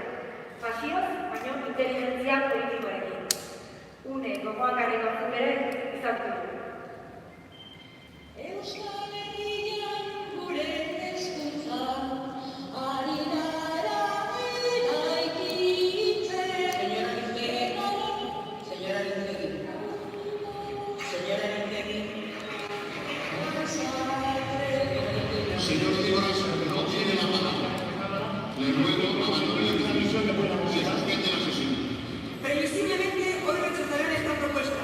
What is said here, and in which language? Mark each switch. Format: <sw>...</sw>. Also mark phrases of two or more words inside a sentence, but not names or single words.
<eu>Pasioz, baino inteligentzia politikoarekin. Une gogoakarri batzuk ere izan dugu. Euskal Herrian gure hezkuntza ari gara eraikitzen.</eu> <es>Señora Lindegui. Señor Cibaras, no tiene la palabra. Le ruego abandone la discusión de suspende la sesión. Previsiblemente, hoy rechazarán esta propuesta.</es>